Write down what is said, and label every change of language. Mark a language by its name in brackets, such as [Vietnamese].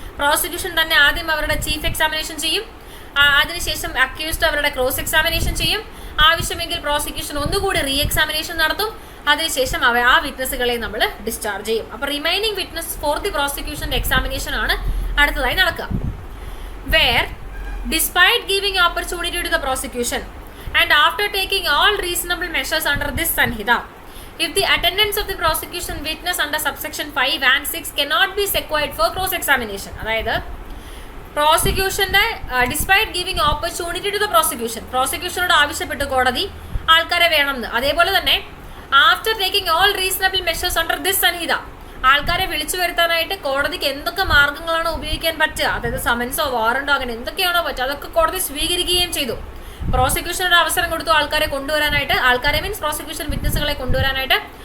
[Malayalam] Prosecution തന്നെ ആദ്യം അവരുടെ ചീഫ് എക്സാമിനേഷൻ ചെയ്യും, അതിനുശേഷം അക്യൂസ്ഡ് അവരുടെ ക്രോസ് എക്സാമിനേഷൻ ചെയ്യും. ആവശ്യമെങ്കിൽ പ്രോസിക്യൂഷൻ ഒന്നുകൂടി റീ എക്സാമിനേഷൻ നടത്തും. അതിനുശേഷം ആ വിറ്റ്നസ്സുകളെ നമ്മൾ ഡിസ്ചാർജ് ചെയ്യും. അപ്പൊ remaining witness for the പ്രോസിക്യൂഷന്റെ examination ആണ് അടുത്തതായി നടക്കുക. [English] where despite giving opportunity to the prosecution and after taking all reasonable measures under this Sanhita, if the attendance of the prosecution witness under subsection 5 and 6 cannot be secured for cross examination, [Malayalam] അതായത് പ്രോസിക്യൂഷന്റെ despite giving opportunity to the പ്രോസിക്യൂഷനോട് ആവശ്യപ്പെട്ടു കോടതി ആൾക്കാരെ വേണമെന്ന്. അതേപോലെ തന്നെ [English] after taking all reasonable measures under this Sanhita, [Malayalam] ആൾക്കാരെ വിളിച്ചു വരുത്താനായിട്ട് കോടതിക്ക് എന്തൊക്കെ മാർഗങ്ങളാണോ ഉപയോഗിക്കാൻ പറ്റുക, അതായത് സമൻസോ വാറണ്ടോ അങ്ങനെ എന്തൊക്കെയാണോ പറ്റുക അതൊക്കെ കോടതി സ്വീകരിക്കുകയും ചെയ്തു. പ്രോസിക്യൂഷനോട് അവസരം കൊടുത്തു ആൾക്കാരെ കൊണ്ടുവരാനായിട്ട്, ആൾക്കാരെ മീൻസ് പ്രോസിക്യൂഷൻ വിറ്റ്നസ്സുകളെ കൊണ്ടുവരാനായിട്ട്.